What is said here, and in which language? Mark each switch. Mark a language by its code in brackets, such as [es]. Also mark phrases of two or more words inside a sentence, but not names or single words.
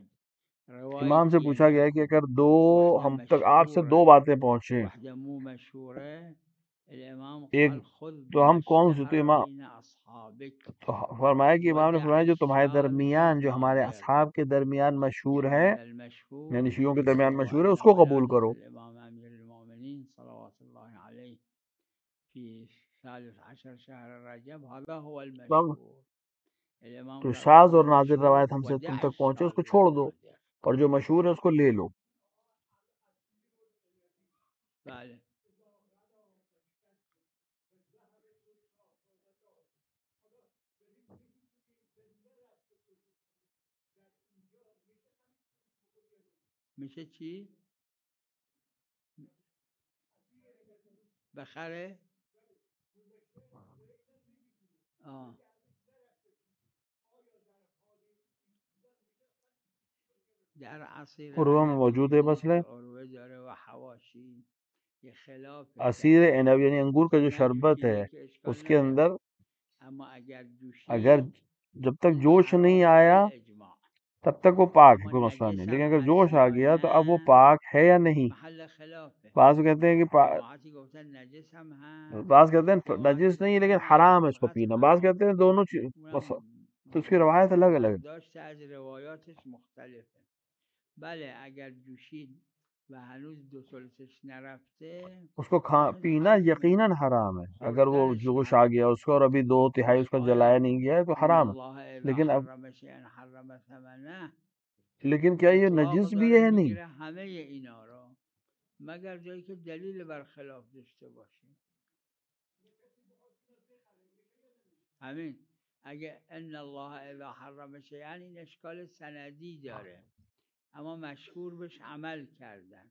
[ur] امام سے روایت پوچھا گیا ہے کہ اگر دو [ar] واحدة [ur] ہم تک آپ سے دو [ar] مشهورة [ur] باتیں پہنچیں، [ar] واحدة مو مشهورة، الإمام [ur] ایک [ar] قال خذ [ur] تو [ar] بما [ur] ہم کون سے، تو [ar] اشتهر [ur] امام [ar] بين أصحابك [ur] تو فرمایا کہ امام نے [ar] ودع [ur] فرمایا جو تمہارے [ar] الشاذ [ur] درمیان، جو ہمارے [ar] والنادر، [ur] اصحاب کے درمیان مشہور ہے، [ar] فإن [ur] یعنی [ar] المشهور [ur] شیعوں کے درمیان مشہور ہے، اس [ar] وأن [ur] کو قبول [ar] ولادة [ur] کرو. [ar] الإمام أمير المؤمنين صلوات الله عليه في 13 شهر رجب هذا هو المشهور. الإمام [ur] تو [ar] قال شاذ خذ [ur] اور نادر [ar] المشهور [ur] روایت ہم سے تم [ar] ودع [ur] تک پہنچے اس [ar] الشاذ [ur] کو چھوڑ دو، [ar] والنادر. [ur] اور جو مشہور ہے اس کو لے لو. [fa] بله. میشه چی؟ بخره؟ در عصیر [ur] عروہ میں [fa] عنب [ur] موجود ہے [fa] میبینید [ur] مسئلہ. [fa] که عروه داره و حواشی یه خلاف عصیر داره. [ur] عنب یعنی انگور کا جو [fa] اگر [ur] شربت ہے، [fa] جوشیده که [ur] اس [fa] اشکال [ur] کے [fa] نداره، [ur] اندر [fa] اما اگر اگر جوشید [ur] جب تک جوش نہیں [fa] حرامه [ur] آیا [fa] بالاجماع، [ur] تب تک وہ پاک ہے، [fa] اما [ur] کوئی مسئلہ نہیں. [fa] نجس [ur] لیکن [fa] هم [ur] اگر [fa] هست [ur] جوش آ [fa] یا [ur] گیا تو اب وہ [fa] نه [ur] پاک ہے یا نہیں. [fa] محل خلافه. [ur] بعض کہتے ہیں کہ [fa] جماعتی گفتن نجس هم هست، [ur] بعض کہتے ہیں [fa] جماعتی [ur] نجس نہیں لیکن [fa] گفتن [ur] حرام ہے [fa] نه [ur] اس کو [fa] فقط [ur] پینا. بعض [fa] حرام. [ur] کہتے ہیں دونوں چیز، [fa] اونم [ur] تو اس کی روایت الگ الگ ہے. [fa] برداشت از روایاتش مختلفه. بله اگر جوشید و هنوز دو ثلثش نرفته [ur] اس کو [fa] اون [ur] پینا [fa] حرومه، [ur] یقیناً حرام ہے. اگر وہ [fa] خوردنش [ur] جوش آ گیا [fa] حرومه. [ur] اس کو اور ابھی 2/3 اس کا [fa] آیا [ur] جلایا نہیں گیا ہے تو [ar] ان [ur] حرام ہے. [ar] الله اذا [ur] لیکن اب [ar] حرم شیئا حرم ثمنه، [ur] لیکن کیا یہ [fa] اطلاق [ur] نجس بھی [fa] داره [ur] ہے؟ نہیں. [fa] میگیره همه اینا رو، مگر جایی که دلیل برخلاف داشته باشه. همین اگه [ar] ان الله اذا حرم شیئا [fa] این اشکال سندی داره، اما مشهور بهش عمل کردن.